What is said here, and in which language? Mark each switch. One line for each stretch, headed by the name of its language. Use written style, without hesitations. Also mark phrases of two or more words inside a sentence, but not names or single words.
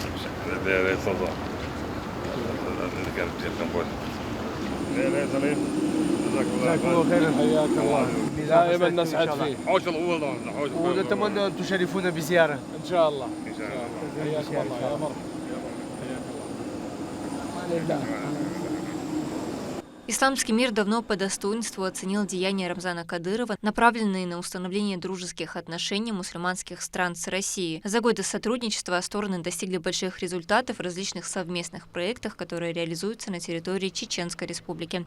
Arabic: لا صدق. اللي كانت تلقى بول. لا جزاكم الله خيرا. حياك الله. دائما نسعد فيك. ونتمنى أن تشرفونا بزيارة. ان شاء الله. حياك الله يا مرحبا.
Russian: Исламский мир давно по достоинству оценил деяния Рамзана Кадырова, направленные на установление дружеских отношений мусульманских стран с Россией. За годы сотрудничества стороны достигли больших результатов в различных совместных проектах, которые реализуются на территории Чеченской Республики.